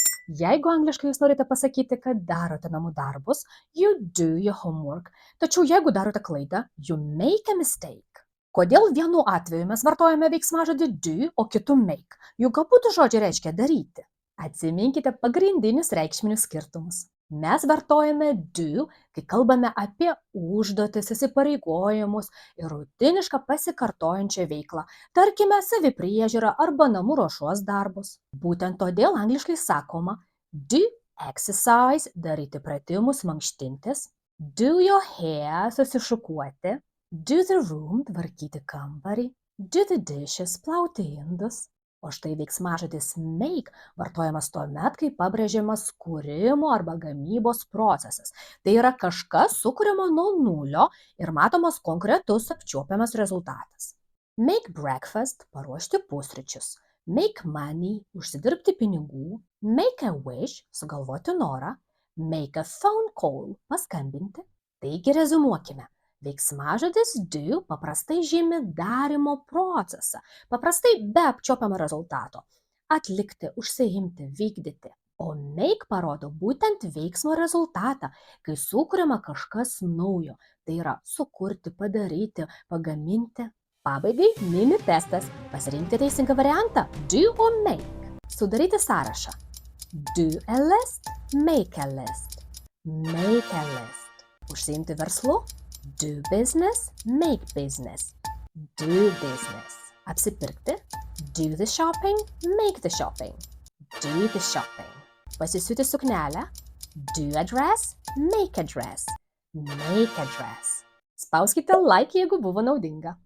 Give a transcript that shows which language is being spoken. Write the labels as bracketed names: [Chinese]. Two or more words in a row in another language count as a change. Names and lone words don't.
[Lithuanian] Jeigu angliškai jūs norite pasakyti, kad darote namų darbus, [English] you do your homework. [Lithuanian] Tačiau jeigu darote klaidą, [English] you make a mistake. [Lithuanian] Kodėl vienu atveju mes vartojame veiksmažodį do, o kitu make? Juk abudu žodžiai reiškia daryti. Atsiminkite pagrindinius reikšminius skirtumus. Mes vartojame do, kai kalbame apie užduotis, įsipareigojimus ir rutinišką pasikartojančią veiklą, tarkime, savipriežiūrą arba namų ruošos darbus. Būtent todėl angliškai sakoma [English] do exercise, [Lithuanian] daryti pratimus, mankštintis, [English] do your hair, susišukuoti, do the room, [Lithuanian] tvarkyti kambarį, [English] do the dishes, [Lithuanian] plauti indus. O štai veiksmažodis make vartojamas tuomet, kai pabrėžiamas kūrimo arba gamybos procesas. Tai yra kažkas sukuriama nuo nulio ir matomas konkretus apčiuopiamas rezultatas. [English] Make breakfast, [Lithuanian] paruošti pusryčius. [English] Make money, [Lithuanian] užsidirbti pinigų. [English] Make a wish, [Lithuanian] sugalvoti norą. [English] Make a phone call, [Lithuanian] paskambinti. Taigi rezumuokime. Veiksmažodis do paprastai žymi darymo procesą, paprastai be apčiuopiamo rezultato. Atlikti, užsiimti, vykdyti. O make parodo būtent veiksmo rezultatą, kai sukuriama kažkas naujo. Tai yra sukurti, padaryti, pagaminti. Pabaigai mini testas. Pasirinkti teisingą variantą [English] do or make. [Lithuanian] Sudaryti sąrašą. [English] Do a list, make a list. Make a list. [Lithuanian] Užsiimti verslu. [English] Do business, make business. Do business. Apsipirkti. Do the shopping, make the shopping. Do the shopping. [Lithuanian] Pasisiūti suknelę. [English] Do a dress, make a dress. Make a dress. [Lithuanian] Spauskite like, jeigu buvo naudinga.